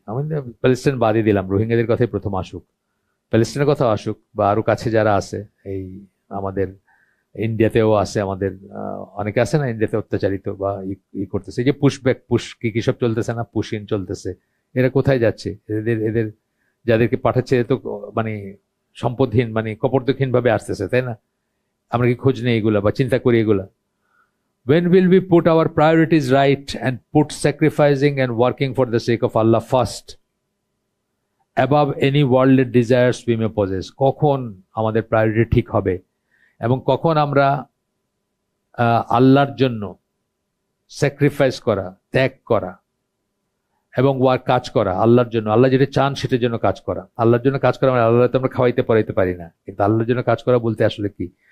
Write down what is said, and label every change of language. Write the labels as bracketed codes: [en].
[bn] আমাদের প্যালেস্টাইন বাদই দিলাম, রোহিঙ্গাদের কথাই প্রথম আসুক, প্যালেস্টাইনের কথা আসুক, বা আরো কাছে যারা আছে, এই আমাদের ইন্ডিয়াতেও আছে, আমাদের অনেকে আছে না ইন্ডিয়াতে অত্যাচারিত বা করতেছে, যে পুশব্যাক কি সব চলতেছে না, পুশিন চলতেছে। এরা কোথায় যাচ্ছে? এদের যাদেরকে পাঠাচ্ছে তো মানে সম্পদহীন, মানে কপর্দকহীন ভাবে আসতেছে, তাই না? আমরা কি খোঁজ নেই এগুলা বা চিন্তা করি এগুলা? [en] When will we put our priorities right and put sacrificing and working for the sake of Allah first above any worldly desires we may possess? [bn] কখন আমাদের প্রায়োরিটি ঠিক হবে এবং কখন আমরা আল্লাহর জন্য স্যাক্রিফাইস করা, ত্যাগ করা এবং কাজ করা আল্লাহর জন্য, আল্লাহ যেটা চান সেটার জন্য কাজ করা। আল্লাহর জন্য কাজ করা মানে আল্লাহ তো আমরা খাওয়াইতে পড়াইতে পারি না, কিন্তু আল্লাহর জন্য কাজ করা বলতে আসলে কি?